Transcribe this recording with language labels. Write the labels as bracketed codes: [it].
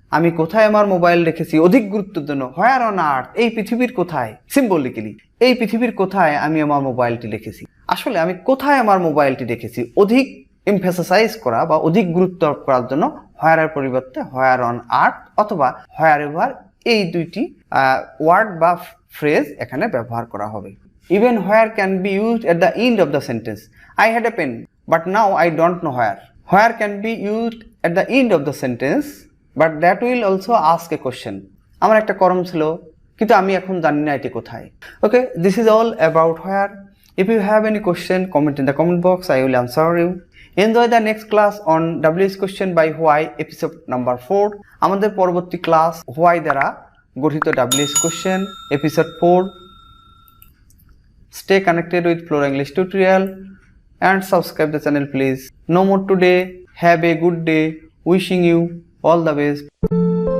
[bn] আমি কোথায় আমার মোবাইল রেখেছি অধিক গুরুত্বের জন্য [en] where on earth, [bn] এই পৃথিবীর কোথায়, সিম্বলিক্যালি এই পৃথিবীর কোথায় আমি আমার মোবাইলটি রেখেছি। আসলে আমি কোথায় আমার মোবাইলটি রেখেছি অধিক এমফাসাইজ করা বা অধিক গুরুত্ব আরোপ করার জন্য হোয়ারের পরিবর্তে [en] where on earth [bn] অথবা হোয়ারএভার এই দুইটি ওয়ার্ড বা ফ্রেজ এখানে ব্যবহার করা হবে। [en] Even where can be used at the end of the sentence. I had a pen, but now I don't know where. Where can be used at the end of the sentence, but that will also ask a question. [bn] আমার একটা কর্ম ছিল কিন্তু আমি এখন জানি না এটি কোথায়। [en] Okay, this is all about where. If you have any question, comment in the comment box. I will answer you. Enjoy the next class on WS question by why episode number 4. [bn] আমাদের পরবর্তী class why দ্বারা গঠিত [en] WS question episode 4. Stay connected with Flora English tutorial and subscribe the channel please. No more today. Have a good day. Wishing you all the best.